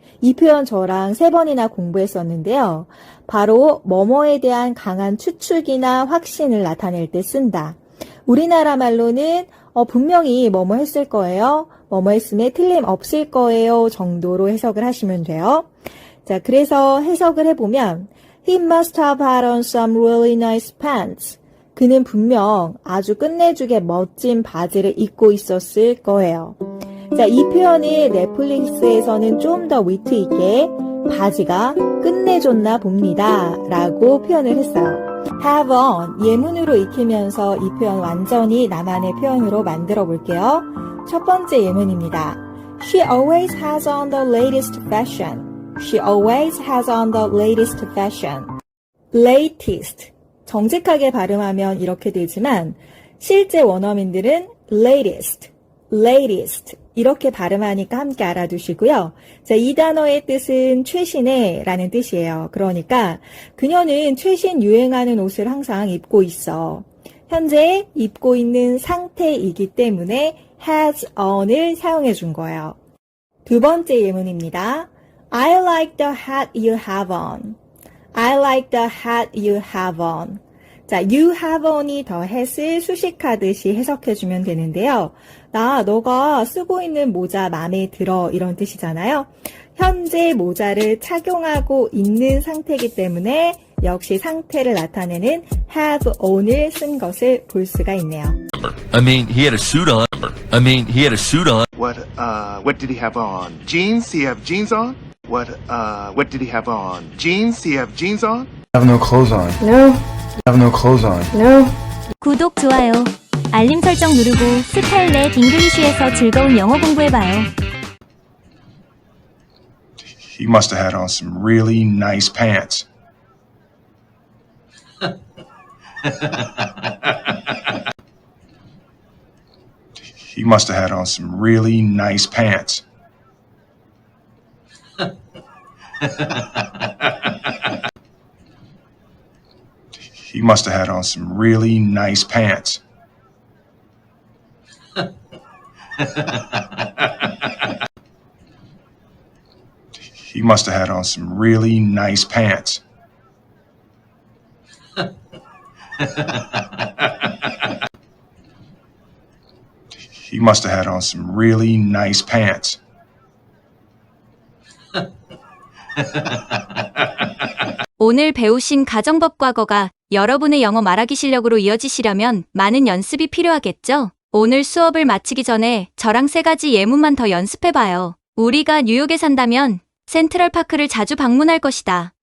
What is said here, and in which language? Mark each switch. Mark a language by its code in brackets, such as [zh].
[ko] 이 표현 저랑 3번이나 공부했었는데요. 바로 뭐뭐에 대한 강한 추측이나 확신을 나타낼 때 쓴다. 우리나라 말로는 분명히 뭐뭐 했을 거예요. 뭐뭐 했음에 틀림없을 거예요 정도로 해석을 하시면 돼요. 자, 그래서 해석을 해보면 [en] He must have had on some really nice pants. [ko] 그는 분명 아주 끝내주게 멋진 바지를 입고 있었을 거예요. 자, 이 표현을 넷플릭스에서는 좀 더 위트 있게 바지가 끝내줬나 봅니다 라고 표현을 했어요. have on 예문으로 익히면서 이 표현 완전히 나만의 표현으로 만들어 볼게요. 첫 번째 예문입니다. [en] She always has on the latest fashion. She always has on the latest fashion. [ko] latest 정직하게 발음하면 이렇게 되지만 실제 원어민들은 latest 이렇게 발음하니까 함께 알아두시고요. 자, 이 단어의 뜻은 최신의 라는 뜻이에요. 그러니까 그녀는 최신 유행하는 옷을 항상 입고 있어. 현재 입고 있는 상태이기 때문에 has on을 사용해 준 거예요. 두 번째 예문입니다. [en] I like the hat you have on. I like the hat you have on. [ko] 자, [en] you have on [ko] 이 더 hat을 수식하듯이 해석해주면 되는데요. 너가 쓰고 있는 모자 마음에 들어 이런 뜻이잖아요. 현재 모자를 착용하고 있는 상태이기 때문에 역시 상태를 나타내는 have on을 쓴 것을 볼 수가 있네요. [en] I mean, he had a suit on. What did he have on? Jeans? He have jeans on? What did he have on? Jeans? He have jeans on? I have no clothes on. No. I have no clothes on. No. [ko] 구독, 좋아요, 알림 설정 누르고 스카일렛 잉글리쉬에서 즐거운 영어 공부해봐요. [en] He must have had on some really nice pants. He must have had on some really nice pants. He must have had on some really nice pants. He must have had on some really nice pants. He must have had on some really nice pants. [ko] 오늘 배우신 가정법 과거가 여러분의 영어 말하기 실력으로 이어지시려면 많은 연습이 필요하겠죠? 오늘 수업을 마치기 전에 저랑 3가지 예문만 더 연습해봐요. 우리가 뉴욕에 산다면 센트럴파크를 자주 방문할 것이다.